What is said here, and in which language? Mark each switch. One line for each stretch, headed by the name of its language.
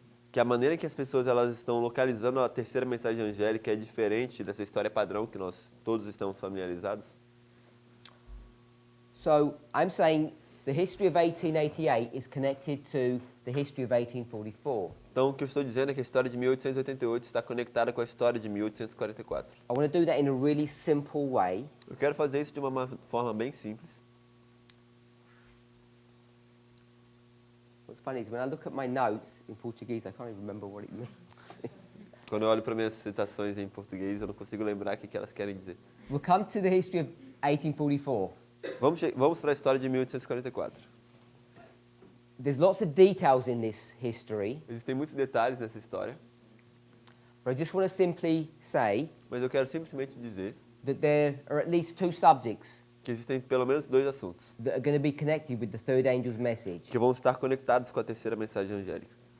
Portuguese: que a maneira que as pessoas elas estão localizando a terceira mensagem angélica é diferente dessa história padrão que nós todos estamos familiarizados?
English: So I'm saying the history of 1888 is connected to the history of 1844.
Portuguese: Então, o que eu estou dizendo é que a história de 1888 está conectada com a história de 1844.
English: I want to do that in a really simple way.
Portuguese: Eu quero fazer isso de uma forma bem simples.
English: What's funny is when I look at my notes in Portuguese, I can't even remember what it means.
Portuguese: Quando eu olho para minhas citações em português, eu não consigo lembrar o que elas querem dizer.
English: We'll come to the history of 1844.
Portuguese: Vamos para a história de 1844.
English: There's lots of details in this history,
Portuguese: Existem muitos detalhes nessa história,
English: but I just want to simply say
Portuguese: mas eu quero simplesmente dizer
English: that there are at least two subjects
Portuguese: que existem pelo menos dois assuntos
English: that are going to be connected with the third angel's message.
Portuguese: que vão estar conectados com a terceira mensagem angélica.